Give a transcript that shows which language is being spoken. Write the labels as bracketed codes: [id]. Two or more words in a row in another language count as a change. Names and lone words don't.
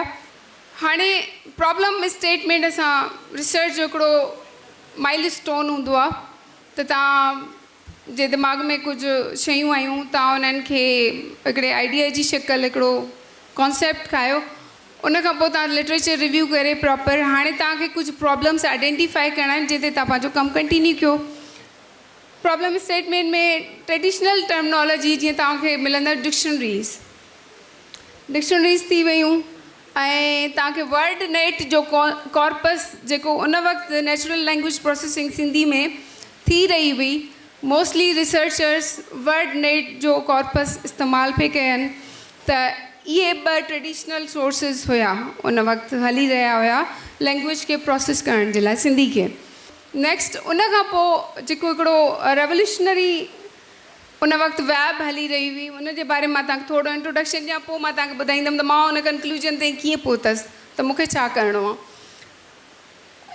[sd] हाणे [en] problem statement [sd] असां रिसर्च जो हिकिड़ो [en] mile stone [sd] हूंदो आहे, त तव्हां जे दिमाग़ में कुझु शयूं आयूं, तव्हां उन्हनि खे हिकिड़े आइडिया जी शिकल हिकिड़ो कॉन्सेप्ट ठाहियो, उन खां पोइ तव्हां [en] literature review [sd] करे प्रॉपर हाणे तव्हांखे कुझु प्रॉब्लम्स आइडेंटिफाई करणा आहिनि, जिते तव्हां पंहिंजो कमु कंटिन्यू कयो। [en] problem statement [sd] में [en] traditional terminology [sd] जीअं तव्हांखे मिलंदड़ डिक्शनरीज़ थी वियूं, ऐं तव्हांखे [en] word net [sd] जो कॉर्पस जेको उन वक़्तु [en] natural language processing [sd] सिंधी में थी रही हुई, [en] mostly researchers word net [sd] जो कॉर्पस इस्तेमालु पिए कयनि, त इहे 2 [en] traditional sources [sd] हुया उन वक़्तु हली रहिया हुया लैंग्वेज खे प्रोसेस करण जे लाइ सिंधी खे। नेक्स्ट उन खां पोइ जेको हिकिड़ो रेवोल्यूशनरी उन वक़्तु वेब हली रही हुई, उन जे बारे में मां तव्हांखे थोरो इंट्रोडक्शन ॾियां, पोइ मां तव्हांखे ॿुधाईंदमि त मां उन कंक्लूजन ताईं कीअं पहुतसि, त मूंखे छा करिणो आहे।